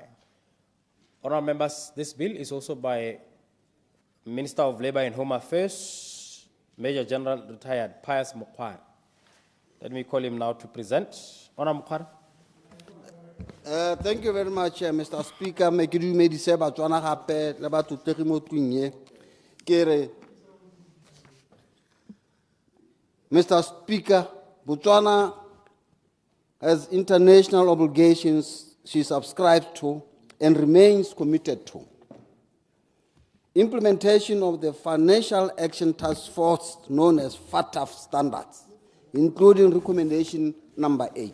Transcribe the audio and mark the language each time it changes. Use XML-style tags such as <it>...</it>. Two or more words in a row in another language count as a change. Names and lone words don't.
<en>Honourable members, this bill is also by Minister of Labour and Home Affairs, Major General retired 𝗬𝗢𝗠𝗦𝗬𝗓 Mokgware. Let me call him now to present. Honourable Mokgware. Thank you very much, Mr. Speaker.</en> <tn>Me ke dumedise batswana gape le batotlegi mo tlung ye. Ke re Mr.</tn> <en>Speaker, Botswana has international obligations she subscribes to and remains committed to. Implementation of the Financial Action Task Force, known as FATF standards, including recommendation number 8.</en>